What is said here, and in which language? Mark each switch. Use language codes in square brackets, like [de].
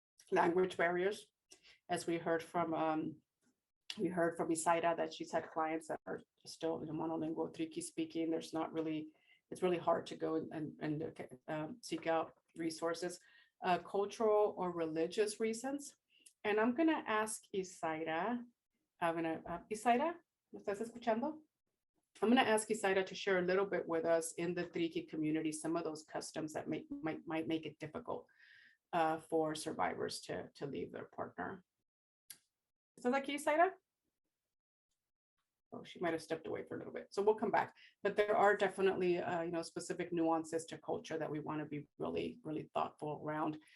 [en] Language barriers, as we heard from Isaida, that she's had clients that are still monolingual, Triqui speaking. It's really hard to go and seek out resources, cultural or religious reasons. And I'm gonna ask Isaida. [es] Isaida, ¿me estás escuchando? [en] I'm going to ask Isaida to share a little bit with us in the Triqui community, some of those customs that might make it difficult for survivors to leave their partner. [es] ¿Estás aquí, Isaida? [en] Oh, she might have stepped away for a little bit. So we'll come back. But there are definitely, specific nuances to culture that we want to be really, really thoughtful around.